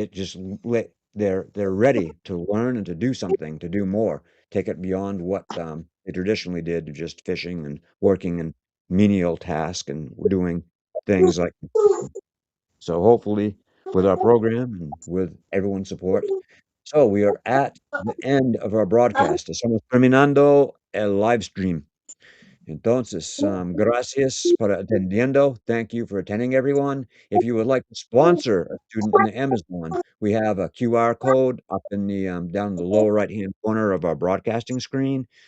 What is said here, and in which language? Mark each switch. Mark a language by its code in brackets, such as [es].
[en] It just they're ready to learn and to do something, to do more, take it beyond what they traditionally did, just fishing and working and menial tasks and doing things like so. Hopefully, with our program and with everyone's support. So we are at the end of our broadcast. [es] Estamos terminando el live stream. Entonces, gracias por atendiendo. [en] Thank you for attending, everyone. If you would like to sponsor a student in the Amazon, we have a QR code up in the down in the lower right-hand corner of our broadcasting screen.